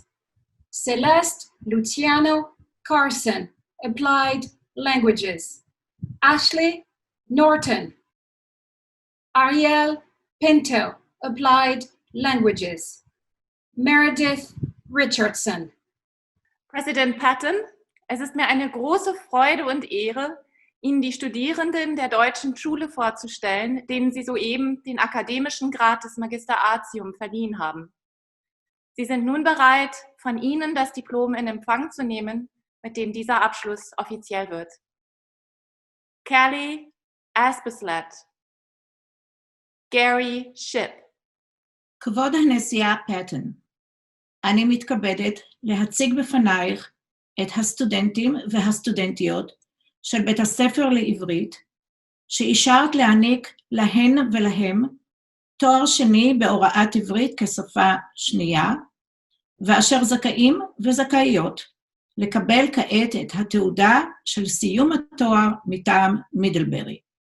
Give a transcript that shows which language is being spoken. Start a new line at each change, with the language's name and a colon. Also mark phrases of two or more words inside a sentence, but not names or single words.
English: Celeste Luciano Carson, Applied Languages. Ashley Norton. Ariel Pinto, Applied Languages. Meredith Richardson.
German: Präsident Patton, es ist mir eine große Freude und Ehre, Ihnen die Studierenden der Deutschen Schule vorzustellen, denen Sie soeben den akademischen Grad des Magister Artium verliehen haben. Sie sind nun bereit, von Ihnen das Diplom in Empfang zu nehmen, mit dem dieser Abschluss offiziell wird. Kelly Aspislet, Gary Shipp.
Hebrew: כבוד הנשיאה פטן, אני מתכבדת להציג בפנייך את הסטודנטים והסטודנטיות של בית הספר לעברית, שאישרת להעניק להן ולהם תואר שני בהוראת עברית כשפה שנייה, ואשר זכאים וזכאיות לקבל כעת את התעודה של סיום התואר מטעם מידלברי.